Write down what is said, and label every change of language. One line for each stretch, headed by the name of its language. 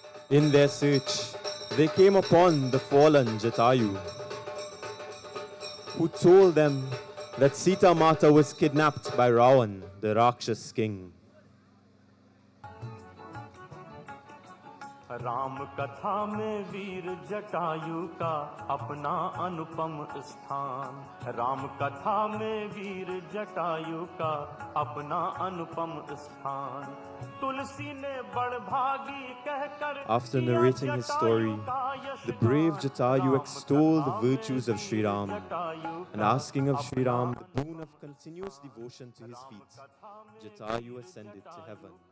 English: In their search, they came upon the fallen Jatayu, who told them that Sita Mata was kidnapped by Ravan, the Rakshas king.
Hindi: Ram कथा में वीर जटायु का अपना अनुपम स्थान राम कथा में वीर जटायु का अपना अनुपम स्थान तुलसी ने बड़भागी कहकर
English: After narrating his story, the brave Jatayu extolled the virtues of Sri Ram and asking of Sri Ram the boon of continuous devotion to his feet, Jatayu ascended to heaven.